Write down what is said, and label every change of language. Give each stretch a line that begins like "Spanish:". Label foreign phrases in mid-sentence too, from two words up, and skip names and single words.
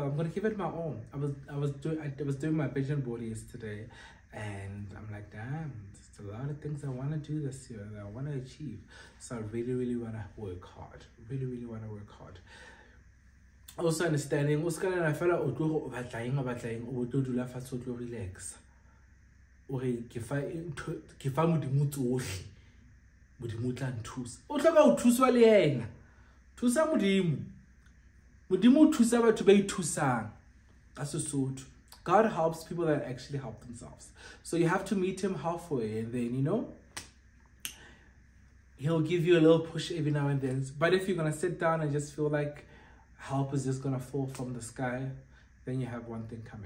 English: I'm going to give it my own. I was doing my vision board yesterday and I'm like, damn, there's a lot of things I want to do this year that I want to achieve. So I really want to work hard. Really want to work hard. Also understanding what's going on. I feel like relax.
Tswana: Modimo tla nthusa. O tlhoka go thuswa le yena. Thusa Modimo. Modimo o thusa batho ba ithusang.
Southern Sotho: Ka Sesotho.
English: God helps people that actually help themselves. So you have to meet him halfway and then, you know, he'll give you a little push every now and then. But if you're going to sit down and just feel like help is just going to fall from the sky, then you have one thing coming.